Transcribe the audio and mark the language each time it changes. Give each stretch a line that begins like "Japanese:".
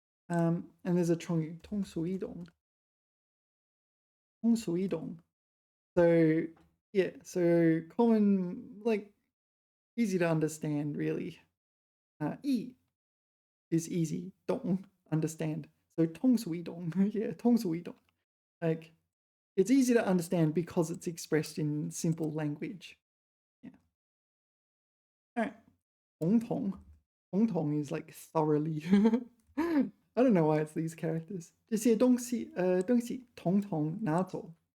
English: And there's a 成语, 通俗易懂.
Chinese: 通俗易懂.
English: So yeah, so common, like easy to understand, really. 易 is easy, 懂 understand.
Chinese: So 通俗易懂, yeah, 通俗易懂.
English: Like it's easy to understand because it's expressed in simple language. Yeah. All right. 红彤. 红彤 is like thoroughly. I don't know why it's these characters.
Chinese: 这些东西统统拿走.